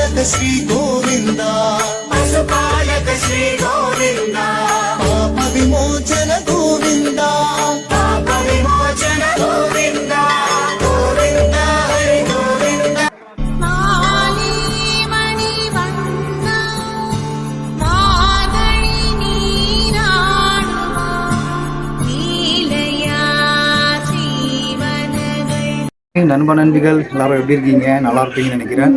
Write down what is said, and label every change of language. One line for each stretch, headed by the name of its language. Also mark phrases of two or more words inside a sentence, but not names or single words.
Sanskrit: श्री गोविंद पशुपालक श्री गोविंद पाप विमोचन गोविंद पाप विमोचन गोविंद गोविंद हरि गोविंद
Tamil: நண்ப நண்பிகள் எல்லாரும் எப்படி இருக்கீங்க? நல்லா இருப்பீங்கன்னு நினைக்கிறேன்.